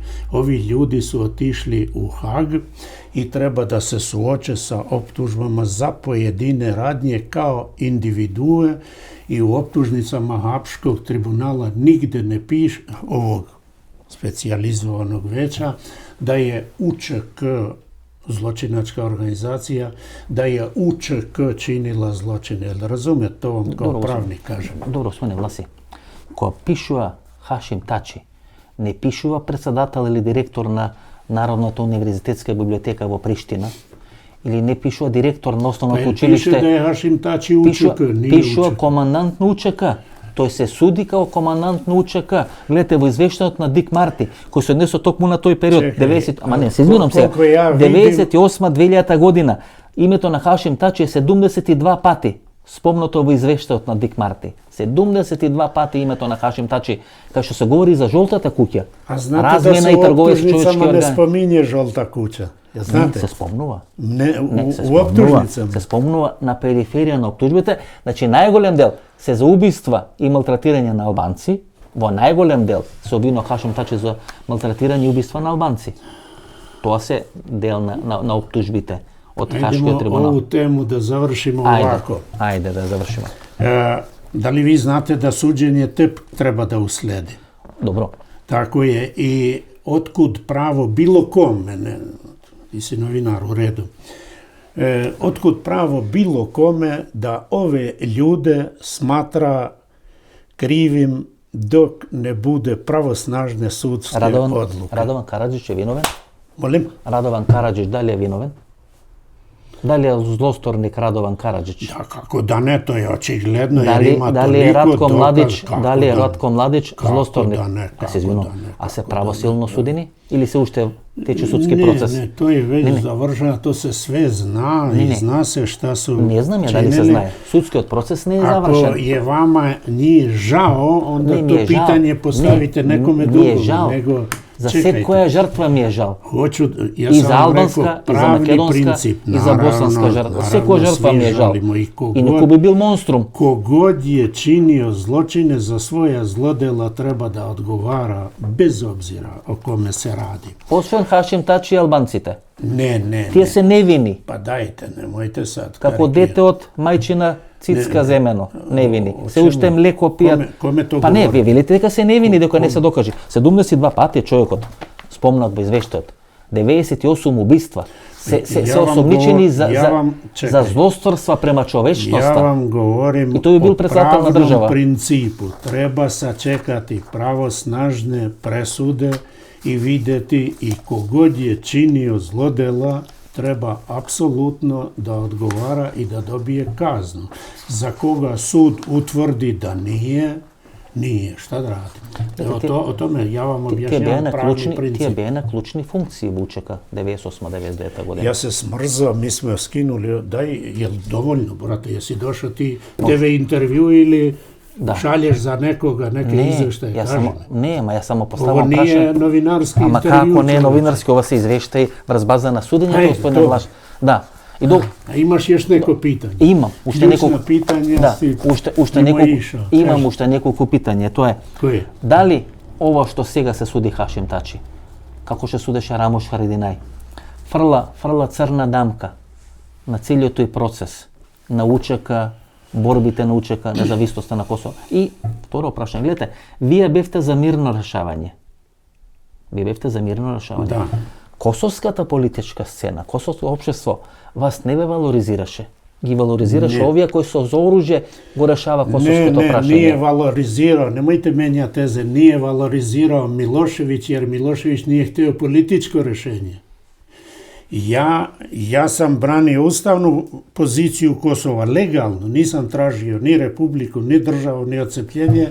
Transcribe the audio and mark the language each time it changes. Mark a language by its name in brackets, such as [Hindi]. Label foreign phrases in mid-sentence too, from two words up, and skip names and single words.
[Serbian] Ovi ljudi su otišli u Hag i treba da se suoče sa optužbama za pojedine radnje kao individue i u optužnicama Haškog tribunala nigde ne piše, ovog specijalizovanog veća, da je UČK zločinačka organizacija, da je UČK činila zločine. Jel razumete, to vam kao Dobro, pravnik kažem. [Macedonian] Добро, освен Власи. Кога пишува Хашим Тачи, не пишува председател или директор на Народната универзитетска библиотека во Приштина, или не пишува директор на основното [Serbian] Piše [Macedonian] училиште, [Serbian] da je Hašim Tači UČK, nije [Macedonian] пишува [Serbian] UČK. [Macedonian] командант на УЧК. Тој се суди како командант на УЧК. Гледате во извештајот на Дик Марти, кој се однесо токму на тој период, Чекај, 90, ама не, се извинувам сега, колко ја видим- 98-2000 година, името на Хашим Тачи е 72 пати спомнато во извештајот на Дик Марти. 72 пати името на Хашим Тачи, кај што се говори за жолтата куќа. [Serbian] A znate [Macedonian] Размена [Serbian] da [Macedonian] и [Serbian] se u [Macedonian] трговија со човечки [Serbian] optužnicama ne [Macedonian] органи. [Serbian] spominje žolta kuća? Jel [Macedonian] Не, [Serbian] znate? [Macedonian] се спомнува. [Serbian] Ne, [Macedonian] Не, се [Serbian] u [Macedonian] спомнува. [Serbian] optužnicama. [Macedonian] Се спомнува на периферија на оптужбите. Значи, најголем дел се за убиства и малтретирање на албанци. Во најголем дел се обвинува Хашим Тачи за малтретирање и убиства на албанци. Тоа се дел на оптужбите од [Serbian] Idemo [Macedonian] Хашкиот трибунал. [Serbian] ovu temu da završimo [Macedonian] Ајде, [Serbian] ovako. [Macedonian] ајде да завршиме. [Serbian] Da li vi znate da suđenje tek treba da usledi? [Macedonian] Добро. [Serbian] Tako je. I otkud pravo bilo kome, ne, ti si novinar u redu, otkud pravo bilo kome da ove ljude smatra krivim dok ne bude pravosnažne sudske odluke. [Macedonian] Радован Караџич е виновен? [Serbian] Molim? [Macedonian] Радован Караџич дали е виновен? Дали е злосторник Радован Караџич? [Serbian] Da, kako da ne, to je očigledno, jer ima [Macedonian] Дали е [Serbian] toliko [Macedonian] Ратко [Serbian] dokaz. [Macedonian] Младич, [Serbian] Kako [Macedonian] дали е [Serbian] da ne? [Macedonian] Ратко Младич [Serbian] Kako [Macedonian] злосторник? [Serbian] da ne, [Macedonian] Ја [Serbian] kako [Macedonian] се извинувам. [Serbian] da ne, [Macedonian] А се [Serbian] kako [Macedonian] правосилно [Serbian] da ne. [Macedonian] судени или се уште тече судски [Serbian] Ne, [Macedonian] процес? [Serbian] Ne, to je već Ne. završeno, to se sve zna Ne, i ne. zna se šta su [Macedonian] Не знам ја дали се [Serbian] činili. [Macedonian] знае. Судскиот процес не е [Serbian] Ako [Macedonian] завршен. [Serbian] je vama nije žao, onda Ne mi to je žao. pitanje postavite Ne, nekome mi je drugom, žao. nego Za Čekajte. sve koja žrtva mi je žal. Ja I sam za vam albanska, rekao, i za pravni makedonska, princip. i za bosanska žrtva. Sve koja žrtva mi je žal. I neko bi bil monstrum. Kogod je činio zločine za svoja zlodela treba da odgovara bez obzira o kome se radi. [Macedonian] Освен Хашим Тачи и албанците. [Serbian] Ne. [Macedonian] Тие се невини. [Serbian] Pa dajte, nemojte sad. [Macedonian] Како дете од мајчина цицка земено, невини. Се уште млеко пијат. [Serbian] Kome to [Macedonian] Па не, [Serbian] govori? [Macedonian] вие велите дека се невини, дека не се докажи. 72 пати човекот спомнат во извештајот. 98 убиства. Се [Serbian] Ja vam [Macedonian] осомничени [Serbian] čekaj. [Macedonian] за злосторства према [Serbian] Ja [Macedonian] човечноста. [Serbian] vam govorim [Macedonian] И то би бил [Serbian] o [Macedonian] претставител на [Serbian] pravnom [Macedonian] država. [Serbian] principu. Treba sačekati pravosnažne presude i vidjeti i kogod je činio zlodela treba apsolutno da odgovara i da dobije kaznu. Za koga sud utvrdi da nije. Šta da radimo? O tome ja vam objašnjavam pravni [Macedonian] Тие [Serbian] princip. [Macedonian] беа на клучни функции во УЧК 98-99 година. [Serbian] Ja se smrzao, mi smo skinuli, jel dovoljno, brate, jesi došao ti TV intervju ili šalješ za nekoga, neke izveštaje, kaži mi. [Macedonian] Ја само [Serbian] Ovo [Macedonian] поставам [Serbian] nije [Macedonian] прашање. [Serbian] novinarski [Macedonian] Ама [Serbian] intervju. [Macedonian] како не е новинарски, ова се извештај врз база на судењето, господине [Serbian] to. [Macedonian] Влаш. Да. И до [Serbian] A imaš još neko pitanje? [Macedonian] имам уште [Serbian] Ključna [Macedonian] неколку [Serbian] pitanja si [Macedonian] уште [Serbian] mimo [Macedonian] неколку [Serbian] išao. [Macedonian] имам [Serbian] Kaži. [Macedonian] уште неколку питање. Тоа е [Serbian] Koje? [Macedonian] дали ова што сега се суди Хашим Тачи, како што судеше Рамош Харединај, фрла црна дамка на целиот тој процес, на УЧК, борбите на УЧК, независноста на Косово. И второ прашање, гледате, вие бевте за мирно решавање. [Serbian] Da. [Macedonian] Косовската политичка сцена, косовско општество вас не бе валоризираше. Ги валоризираше овие кои со оружје го решава косовското [Serbian] Nije [Macedonian] прашање. [Serbian] valorizirao, nemojte menjati teze, nije valorizirao Milošević jer Milošević nije htio političko rješenje. Ja sam branio ustavnu poziciju Kosova, legalno, nisam tražio ni republiku, ni državu, ni odcepljenje.